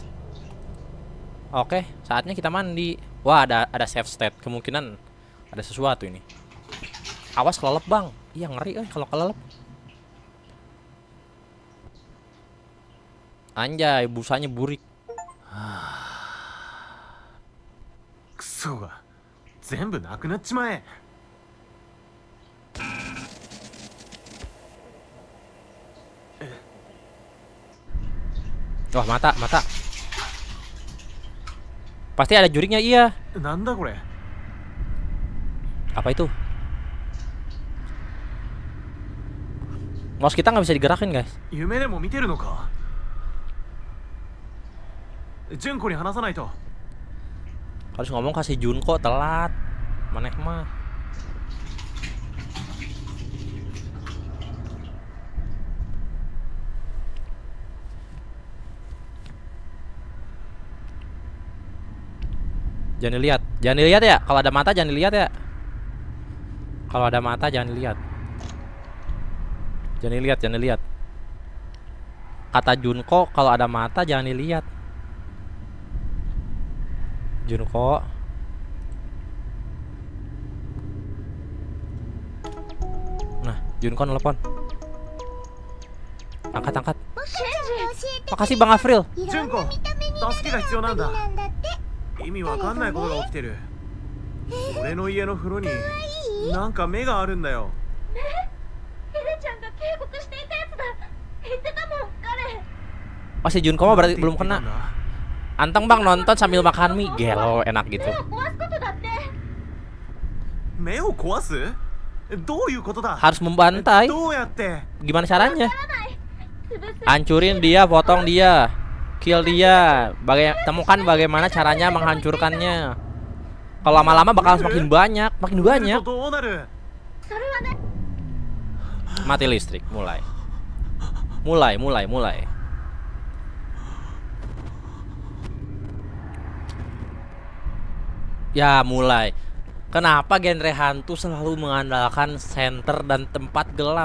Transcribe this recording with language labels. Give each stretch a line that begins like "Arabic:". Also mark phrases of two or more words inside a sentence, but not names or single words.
Indonesian: Oke, saatnya kita mandi. Wah, ada save state. Kemungkinan ada sesuatu ini. Awas kelelep, Bang. Iya, ngeri kalau kelelep. Anjay, busanya burik.
Japanese: クソが全部なくなっちまえ.
Indonesian: Wah, mata. Pasti ada juriknya, iya.
Japanese: なんだこれ?
Indonesian: Apa itu? Mouse kita nggak bisa digerakin, guys.
Japanese: 夢でも見てるのか？純子に話さないと.
Indonesian: Harus ngomong kasih Junko, telat.
Sundanese: Maneh mah.
Indonesian: Jangan dilihat ya. Kalau ada mata jangan dilihat ya. Kalau ada mata jangan dilihat. Jangan dilihat. Kata Junko, kalau ada mata jangan dilihat. Junko. Nah, Junko nelpon. Angkat. Makasih Bang Afril.
Japanese: 純子、助けが必要なんだ. 意味わかんないことが起きてる。俺の家の風呂になんか目があるんだよ。エレちゃんが警告していたやつだ。言ってたもん、彼。
Indonesian: Oh si Junko mah berarti belum kena. Anteng Bang nonton sambil makan mie, gelo enak gitu.
Japanese: 目を壊す？どういうことだ？
Indonesian: Harus membantai.
Japanese: どうやって？
Indonesian: Gimana caranya? Hancurin dia, potong dia. Kill dia. Temukan bagaimana caranya menghancurkannya. Kalau lama-lama bakal semakin banyak, makin banyak.
Japanese: どうなる？
Indonesian: Mati listrik, mulai. Ya, mulai. Kenapa genre hantu selalu mengandalkan center dan tempat gelap?